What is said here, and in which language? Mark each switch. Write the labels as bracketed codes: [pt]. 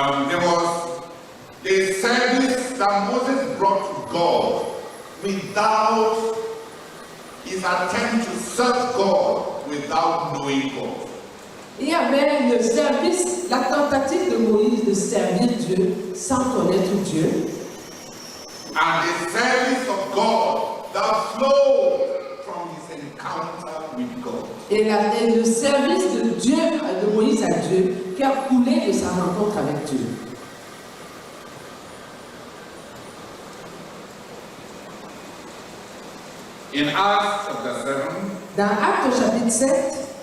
[en] There was a service that Moses brought to God without his attempt to serve God without knowing God. [fr] Il y avait le service, la tentative de Moïse de servir Dieu sans connaître Dieu. [en] And the service of God that flowed from his encounter with God. [fr] Et le service de Dieu, de Moïse à Dieu, qui a coulé de sa rencontre avec Dieu. [en] In Acts chapter 7, [fr] Dans Actes au chapitre 7,